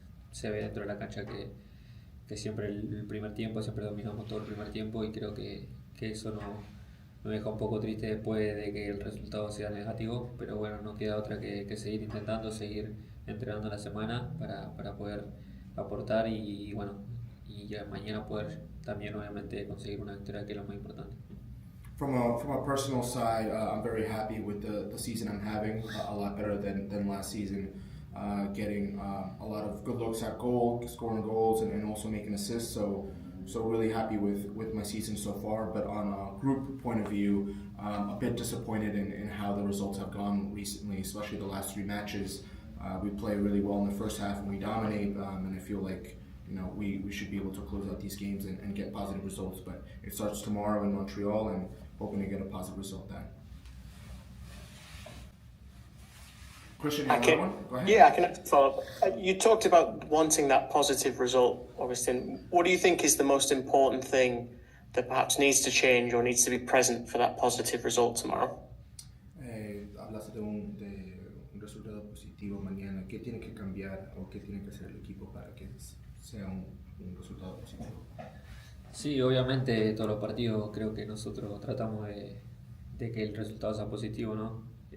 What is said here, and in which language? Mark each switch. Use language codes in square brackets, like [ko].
[es] Se ve dentro de la cancha que siempre el primer tiempo, siempre dominamos todo el primer tiempo, y creo que eso nos deja un poco triste después de que el resultado sea negativo, pero bueno, no queda otra que seguir intentando, seguir entrenando la semana para poder aportar y bueno, y ya mañana poder también obviamente conseguir una victoria, que es lo más importante. [en] From a personal side, I'm very happy with the season I'm having, a lot better than last season, getting a lot of good looks at goal, scoring goals and also making assists, so really happy with my season so far. But on a group point of view, a bit disappointed in how the results have gone recently, especially the last 3 matches. We play really well in the first half and we dominate, and I feel like we should be able to close out these games and get positive results. But it starts tomorrow in Montreal, and hoping to get a positive result then. Christian, you have another one? Go ahead. Yeah, I can follow up. You talked about wanting that positive result, Agustin. What do you think is the most important thing that perhaps needs to change or needs to be present for that positive result tomorrow? [es] Hablaste de un resultado positivo mañana. ¿Qué tiene que cambiar o qué tiene que hacer el equipo para que sea un resultado positivo? Sí, obviamente todos los partidos creo que nosotros tratamos de que el resultado sea positivo, ¿no?